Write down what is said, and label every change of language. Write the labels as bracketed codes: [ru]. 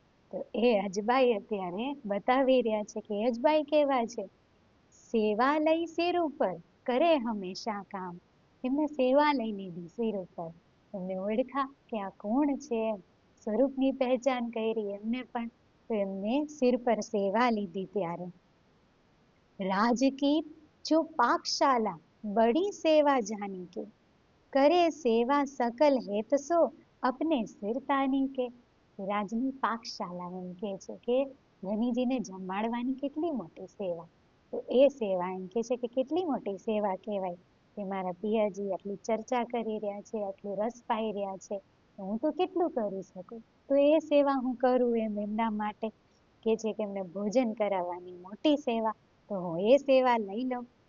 [gu] તો એ અજબાઈ અત્યારે બતાવી રહ્યા છે કે અજબાઈ કેવા છે, સેવા લઈ સિર ઉપર કરે હંમેશા કામ. એમને સેવા લઈ લીધી સિર ઉપર, એમને ઓળખા કે આ કોણ છે, સ્વરૂપની પહેચાન કરી એમને પણ, તો એમને સિર પર સેવા લીધી. ત્યારે [hi] राज की जो पाकशाला बड़ी सेवा जानी के, करे सेवा सकल हेत सो अपने सिर तानी के. [gu] રાજની પાકશાલા એમ કે છે કે ધનીજીને જમાડવાની કેટલી મોટી સેવા, તો એ સેવા એમ કે છે કે કેટલી મોટી સેવા કહેવાય કે મારા પિયાજી આટલી ચર્ચા કરી રહ્યા છે, આટલું રસ પાઈ રહ્યા છે, હું તો કેટલું કરી શકું, તો એ સેવા હું કરું એમ એમના માટે કે છે કે એમને ભોજન કરાવવાની મોટી સેવા, તો હું એ સેવા લઈ લઉં.